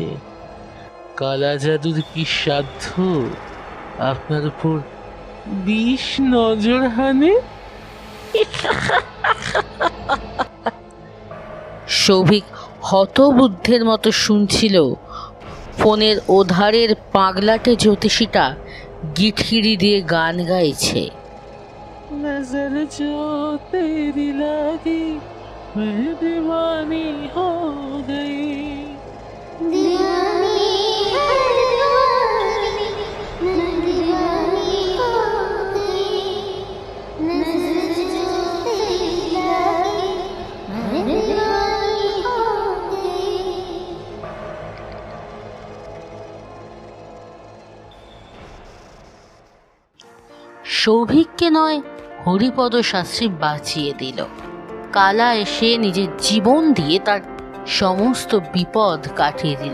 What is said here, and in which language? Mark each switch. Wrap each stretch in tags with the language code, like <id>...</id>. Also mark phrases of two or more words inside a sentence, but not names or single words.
<bn>কালা জাদুর কি সাধ্য আপনার উপর বিষ নজর হানে? সৌভিক হতবুদ্ধের মতো শুনছিল। ফোনের ওধারের পাগলাটে জ্যোতিষীটা গিটকিরি দিয়ে গান গাইছে,</bn> <hi>नजर जो तेरी लगी मैं दीवानी हो गई। दीवानी है दीवानी, मैं दीवानी हो गई। नजर जो तेरी लगी, मैं दीवानी हो गई।</hi> <bn>সৌভিককে নয় হরিপদ শাস্ত্রী বাঁচিয়ে দিল। কালা এসে নিজের জীবন দিয়ে তার সমস্ত বিপদ কাটিয়ে দিল।</bn>